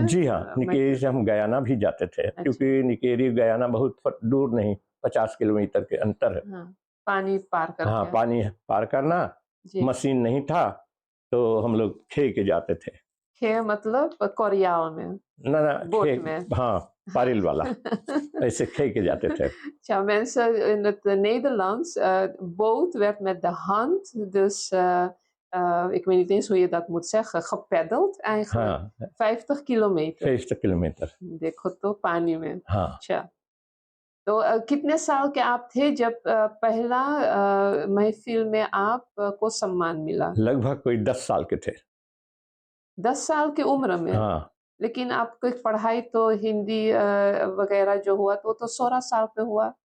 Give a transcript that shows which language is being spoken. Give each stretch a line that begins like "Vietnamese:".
Hindi: जी हाँ, निकेरी से हम गयाना भी जाते थे, क्योंकि निकेरी गयाना बहुत दूर नहीं, 50 किलोमीटर के अंतर है। हाँ, पानी पार करके। हाँ, पानी पार करना, मशीन नहीं था, तो हम लोग खे के जाते थे। खे मतलब कोरियाओ में? ना बोट खे, में? हाँ, पारिल वाला ऐसे खे के जाते थे।
Dutch: Ja, mensen in het Nederlands, boot werd met de hand, dus ik weet niet eens hoe je dat moet zeggen, gepeddeld eigenlijk.
Hindi: हाँ, 50 किलोमीटर। 50 किलोमीटर। देखो तो पानी में। हाँ। अच्छा, तो कितने साल के आप थे जब पहला महफिल में आप को सम्मान मिला? लगभग कोई 10 साल के थे। 10 साल की उम्र में? हाँ। लेकिन आपकी पढ़ाई तो हिंदी वगैरह जो हुआ तो 16 साल पे हुआ।